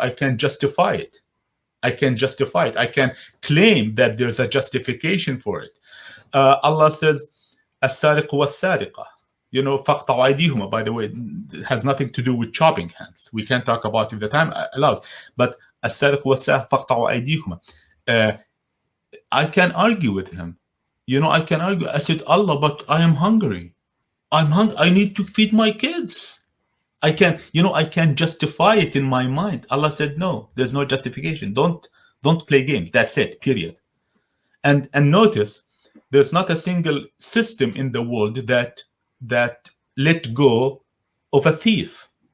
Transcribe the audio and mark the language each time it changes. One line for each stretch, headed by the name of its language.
English: I can justify it. I can claim that there's a justification for it. Allah says, as-sariq was-sariqa.
Arabic: فَقْطَعُوا أَيْدِيهُمَا,
English: by the way, it has nothing to do with chopping hands. We can't talk about if the time allows. But
Arabic: السارق والسارق فَقْطَعُوا أَيْدِيهُمَا.
English: I can argue with him. I can argue. I said, Allah, but I am hungry. I need to feed my kids. I can justify it in my mind. Allah said, no, there's no justification. Don't play games. That's it, period. And notice, there's not a single system in the world that let go of a thief.